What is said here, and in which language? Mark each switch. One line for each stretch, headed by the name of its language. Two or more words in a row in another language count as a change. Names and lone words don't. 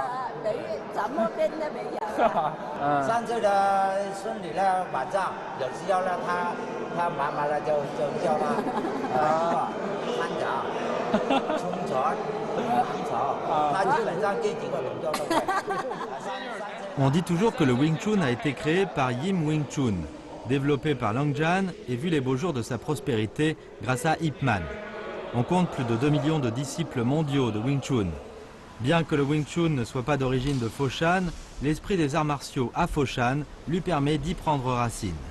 Chinese: 没，什么病都没有。 3岁的孙女呢，晚上有需要呢，他妈妈呢就叫他翻脚、冲船、洗澡，他基本上这几个动作都会。
French: On dit toujours que le Wing Chun a été créé par Yim Wing Chun, développé par Long Jan et vu les beaux jours de sa prospérité grâce à Ip Man. On compte plus de 2 millions de disciples mondiaux de Wing Chun. Bien que le Wing Chun ne soit pas d'origine de Foshan, l'esprit des arts martiaux à Foshan lui permet d'y prendre racine.